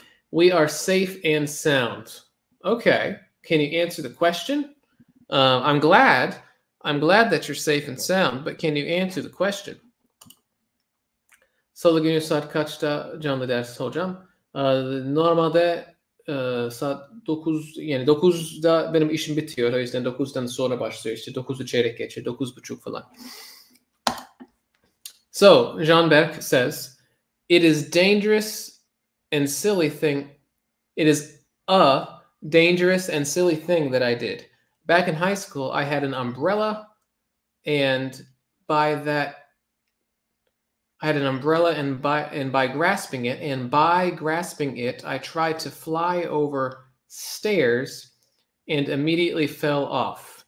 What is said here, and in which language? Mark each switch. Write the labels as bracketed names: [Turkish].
[English] We are safe and sound. Okay. Can you answer the question? I'm glad that you're safe and sound, but can you answer the question? [Turkish] Salı günü saat kaçta canlı ders hocam? Normalde saat 9, yani 9'da benim işim bitiyor. O yüzden 9'dan sonra başlıyor. İşte 9'u çeyrek geçe, 9:30 falan. [English] So, Jean-Berc says, it is a dangerous and silly thing that I did. Back in high school, I had an umbrella, and by grasping it, I tried to fly over stairs and immediately fell off.